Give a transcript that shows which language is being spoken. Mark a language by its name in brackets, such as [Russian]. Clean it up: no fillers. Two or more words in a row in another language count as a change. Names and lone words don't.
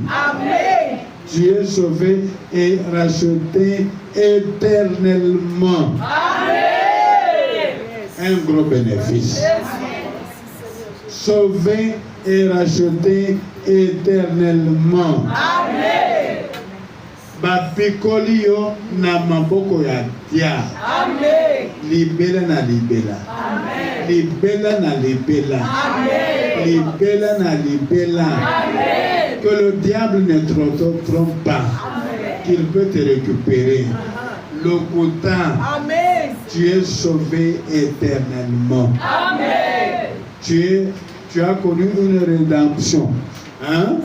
[French] Amen. Tu es sauvé et racheté éternellement. Amen. Un gros bénéfice. Sauvé et racheté éternellement. Amen. [Lingala] Bapikolio na maboko ya dia. Amen. Libela na libela. Amen. Libela na libela. Amen. Libela na libela. Amen. [French] Que le diable ne te trompe pas. Qu'il peut te récupérer. Le quotient, Amen. tu es sauvé éternellement. Amen. Tu as connu une rédemption. Hein?